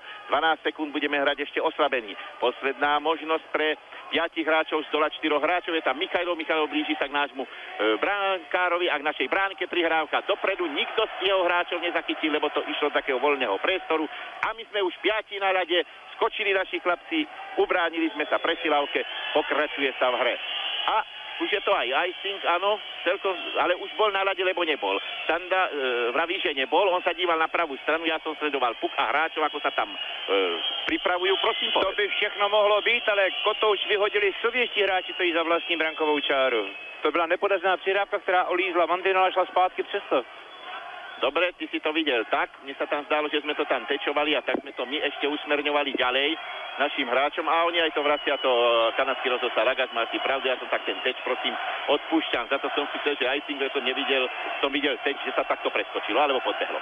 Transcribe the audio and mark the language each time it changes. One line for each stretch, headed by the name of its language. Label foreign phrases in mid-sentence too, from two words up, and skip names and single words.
Slovak: 12 sekúnd budeme hrať ešte oslabení. Posledná možnosť pre 5 hráčov z dola 4 hráčov, je tam Michajlov blíži sa k nášmu bránkárovi a k našej bránke, prihrávka dopredu, nikto z jeho hráčov nezachytil, lebo to išlo z takého voľného priestoru a my sme už 5 na rade, skočili naši chlapci, ubránili sme sa presilavke, pokračuje sa v hre. A už je to aj icing, áno, celkom, ale už bol na ľade, lebo nebol. Standa vraví, že nebol, on sa díval na pravú stranu, ja som sledoval puk a hráčov, ako sa tam pripravujú, prosím povedz.
Czech: To by všechno mohlo být, ale Kotouč vyhodili sovětští hráči, to jí za vlastní brankovou čáru. To byla nepodařená přihrávka, která olízla mantinel a šla zpátky přesto.
Slovak: Dobre, ty si to videl tak, mne sa tam zdalo, že sme to tam tečovali a tak sme to my ešte usmerňovali ďalej našim hráčom a oni aj to vracia, to kanadský rozhodca Lagas, máš si pravdu, ja som tak ten teč, prosím, odpúšťam, za to som si chcel, že icing, že som videl teč, že sa takto preskočilo, alebo podbehlo.